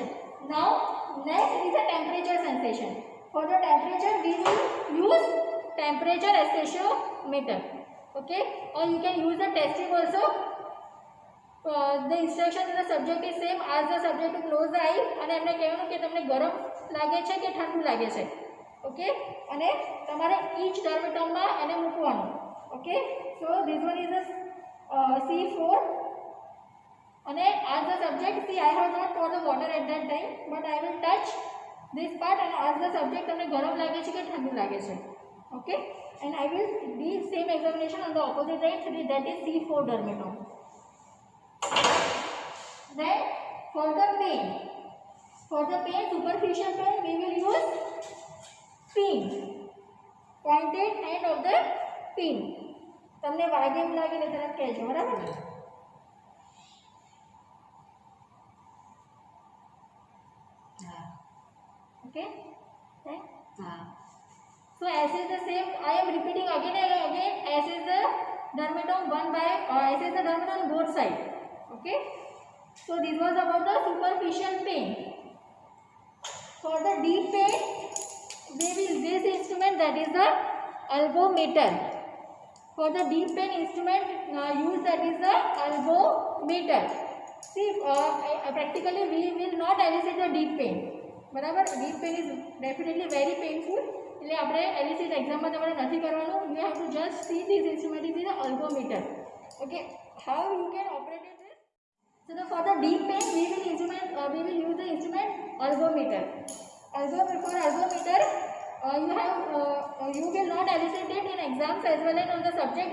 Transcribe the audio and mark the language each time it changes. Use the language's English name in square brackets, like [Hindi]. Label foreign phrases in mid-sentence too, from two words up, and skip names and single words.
[English] Now next is a temperature sensation. For the temperature, we will use temperature accessometer. Okay, or you can use the testing also. The instruction in the subject is same. Ask the subject to close the eye [Gujarati] અને એમને કહેવાનું કે તમને ગરમ લાગે છે કે ઠંડુ લાગે છે. ઓકે, અને તમારે [English] each dermatome [Gujarati] એને મૂકવાનું. ઓકે, [English] so this one is the C4 અને ask the subject. See, I have not poured the water at that time, but I will touch this part and ask the subject [Gujarati] તમને ગરમ લાગે છે કે ઠંડુ લાગે છે. [English] Okay, and I will do same examination on the opposite side, that is C4 dermatome. Then for the pain, superficial pain, we will use pin, pointed end of the pin. [Gujarati] તમને વાગે એમ લાગે ને તરત કહેજો, બરાબર ને? [English] Okay, so as is the same, I am repeating again and again. As is the dermatome as is the dermatome on both sides. Okay, so this was about the superficial pain. For the deep pain, we will use this instrument, that is the albometer. For the deep pain instrument use, that is the albometer. See, practically we will not elicit the deep pain. બરાબર, deep pain is definitely very painful. [Gujarati] એટલે આપણે [English] elicit exam [Gujarati] તમારે નથી કરવાનું. [English] You have to just see this instrument is the albometer. Okay, how you can operate it? So for the deep pain, we will use the instrument albometer. For albometer, you will not elicit it in exams as well as on the subject.